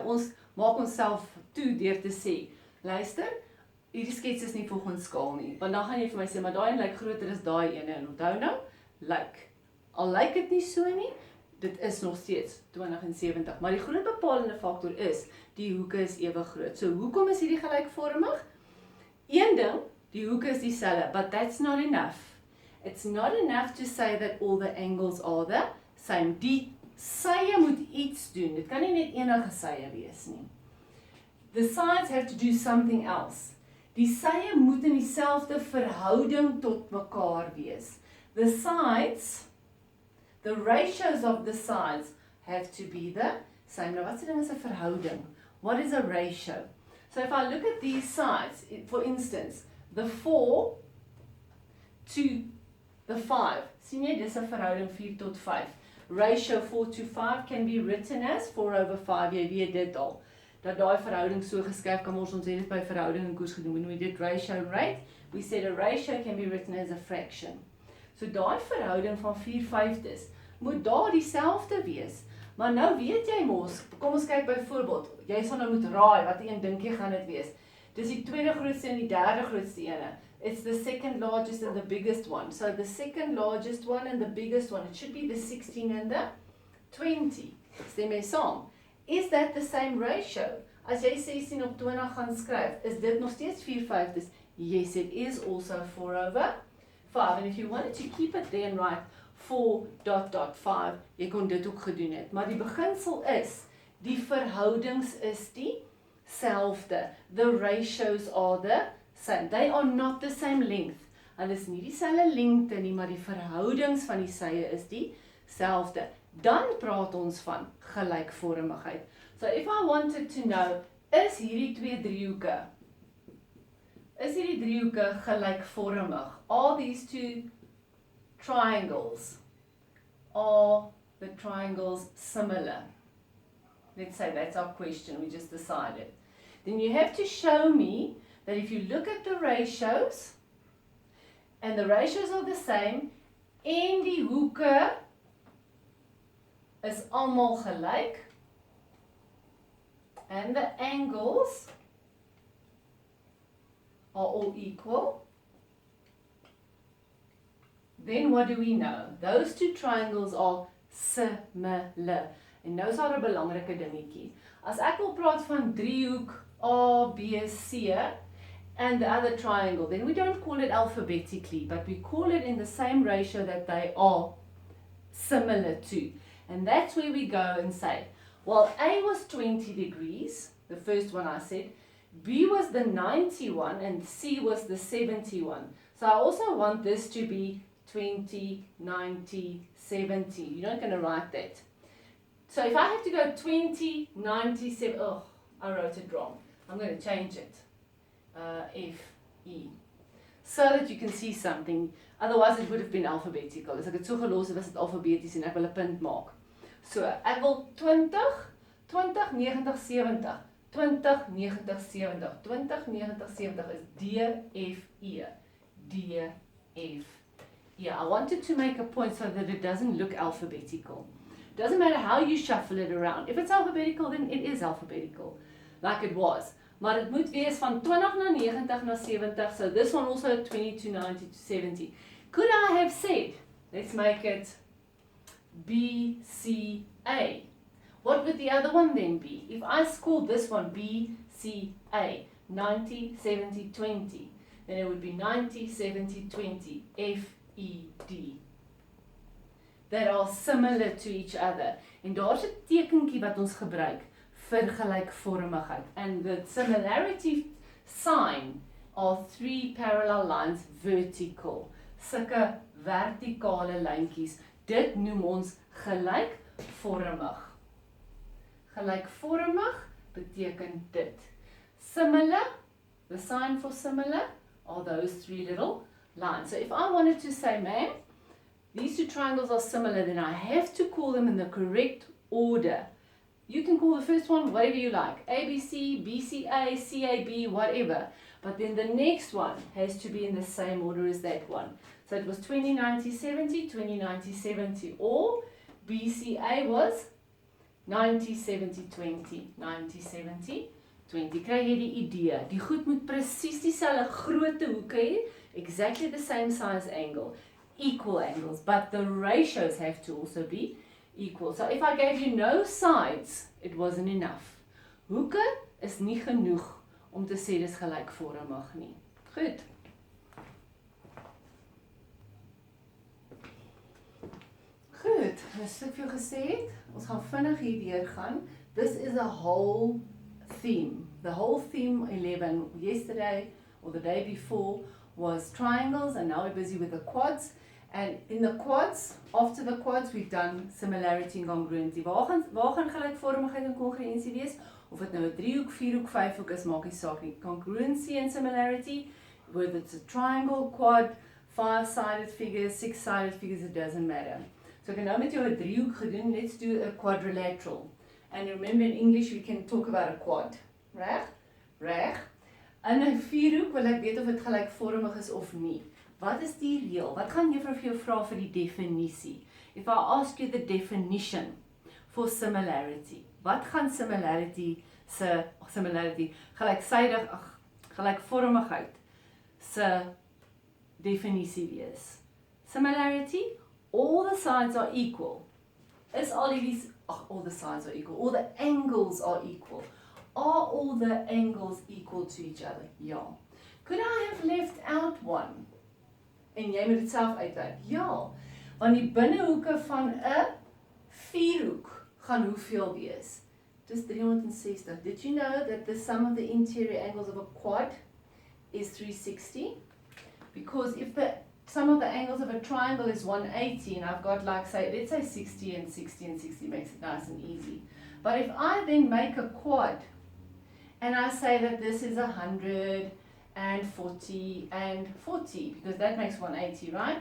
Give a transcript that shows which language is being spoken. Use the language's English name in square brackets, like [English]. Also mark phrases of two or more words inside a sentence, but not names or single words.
[Afrikaans] Ons maak onsself toe deur te sê, luister, hierdie skets is nie volgens skaal nie. Want dan gaan jy vir my sê, maar daai een lyk groter as daai ene. En onthou nou, al lyk dit nie so nie, dit is nog steeds 20 en 70. Maar die groot bepalende faktor is, die hoeke is ewe groot. So hoekom is hierdie gelykvormig? Een ding, die hoeke is dieselfde, [English] but that's not enough. It's not enough to say that all the angles are the same. [Afrikaans] Die sye moet iets doen. Dit kan nie net enige sye wees nie. [English] The sides have to do something else. [Afrikaans] Die sye moet in dieselfde verhouding tot mekaar wees. [English] The sides, the ratios of the sides have to be the same. [Afrikaans] Nou, wat se ding is 'n verhouding? [English] What is a ratio? So if I look at these sides, for instance, the 4 to the 5. [Afrikaans] Sien jy, dis 'n verhouding 4 tot 5. [English] Ratio 4 to 5 can be written as 4 over 5. [Afrikaans] Jy weet dit al. Dat daai verhouding so geskryf kan word, ons het dit by verhouding in koers genoem. [English] When we did ratio and rate, we said a ratio can be written as a fraction. [Afrikaans] So daai verhouding van 4/5 moet daar dieselfde wees. Maar nou weet jy mos, kom ons kyk byvoorbeeld, jy sal nou moet raai wat een dink jy gaan dit wees. Dis die tweede grootste en die derde grootste ene. [English] It's the second largest and the biggest one. So the second largest one and the biggest one, it should be the 16 and the 20. [Afrikaans] Stem mee saam. [English] Is that the same ratio? [Afrikaans] As jy 16 op 20 gaan skryf, is dit nog steeds 4/5? [English] Yes, it is also 4 over 5. And if you wanted to keep it there and write 4.5, [Afrikaans] jy kon dit ook gedoen het. Maar die beginsel is, die verhoudings is dieselfde. [English] The ratios are the same. They are not the same length. [Afrikaans] Hulle is nie dieselfde lengte nie, maar die verhoudings van die sye is dieselfde. Dan praat ons van gelykvormigheid. [English] So if I wanted to know, [Afrikaans] is hierdie twee driehoeke, gelykvormig? [English] Are these two triangles, are the triangles similar? Let's say that's our question, we just decided. Then you have to show me that if you look at the ratios, and the ratios are the same, [Afrikaans] en die hoeke is almal gelyk, [English] and the angles are all equal, then what do we know? Those two triangles are similar. [Afrikaans] En nou is daar 'n belangrike dingetjie. As ek wil praat van driehoek [English] A, B, C and the other triangle, then we don't call it alphabetically, but we call it in the same ratio that they are similar to. And that's where we go and say, well, A was 20 degrees, the first one I said, B was the 91 and C was the 71. So I also want this to be 20, 90, 70. You're not going to write that. So if I have to go 20, 97, oh, I wrote it wrong. I'm going to change it. F, E. So that you can see something. Otherwise it would have been alphabetical. [Afrikaans] As ek het so gelos het, was dit alfabeties en ek wil 'n punt maak. So, ek wil 20, 20, 90, 70. 20, 90, 70. 20, 90, 70 is D, F, E. D, F. [English] Yeah, I wanted to make a point so that it doesn't look alphabetical. Doesn't matter how you shuffle it around. If it's alphabetical, then it is alphabetical, like it was. [Afrikaans] Maar het moet wees van 20 na 90 na 70, [English] so this one also 20 to 90 to 70. Could I have said, let's make it B, C, A. What would the other one then be? If I scored this one B, C, A, 90, 70, 20, then it would be 90, 70, 20, F, E, D. That are similar to each other. [Afrikaans] En daar's 'n tekentjie wat ons gebruik vir gelykvormigheid. [English] And the similarity sign are 3 parallel lines vertical. [Afrikaans] Sulke vertikale lyntjies. Dit noem ons gelykvormig. Gelykvormig beteken dit. [English] Similar, the sign for similar are those 3 little lines. So if I wanted to say, ma'am, these 2 triangles are similar, then I have to call them in the correct order. You can call the first one whatever you like, ABC, BCA, CAB, whatever. But then the next one has to be in the same order as that one. So it was 20, 90, 70, 20, 90, 70. Or BCA was 90, 70, 20, 90, 70, 20. [Afrikaans] Kry jy die idee? Die goed moet presies dieselfde grootte hoeke hê, [English] exactly the same size angle, equal angles, but the ratios have to also be equal. So if I gave you no sides, it wasn't enough. [Afrikaans] Hoeke is nie genoeg om te sê dis gelykvormig nie. Goed. Goed, soos ek vir jou gesê het, ons gaan vinnig hierdeur gaan. [English] This is a whole theme. The whole theme 11 yesterday or the day before was triangles, and now we're busy with the quads. And in the quads, after the quads, we've done similarity and congruency. [Afrikaans] Waar gaan gelykvormigheid en kongruensie wees? Of dit nou 'n driehoek, vierhoek, vyfhoek is, maak nie saak nie. [English] Congruency and similarity, whether it's a triangle, quad, 5-sided figures, 6-sided figures, it doesn't matter. [Afrikaans] So ek het nou met jou 'n driehoek gedoen, [English] let's do a quadrilateral. And remember in English we can talk about a quad. [Afrikaans] Reg? Reg. In 'n vierhoek wil ek weet of dit gelykvormig is of nie. Wat is die reël? Wat gaan juffrou vir jou vra vir die definisie? [English] If I ask you the definition for similarity, [Afrikaans] wat gaan similarity, gelykvormigheid se definisie wees? [English] Similarity, all the sides are equal. Is all these, all the sides are equal, all the angles are equal. Are all the angles equal to each other? [Afrikaans] Ja. [English] Could I have left out one? [Afrikaans] En jy moet dit self uitwerk. Ja, want die binnehoeke van 'n vierhoek gaan hoeveel wees? Dis 360. [English] Did you know that the sum of the interior angles of a quad is 360? Because if the sum of the angles of a triangle is 180, and I've got like, say, let's say 60 and 60 and 60 makes it nice and easy. But if I then make a quad, and I say that this is 100, and 40 and 40, because that makes 180, right?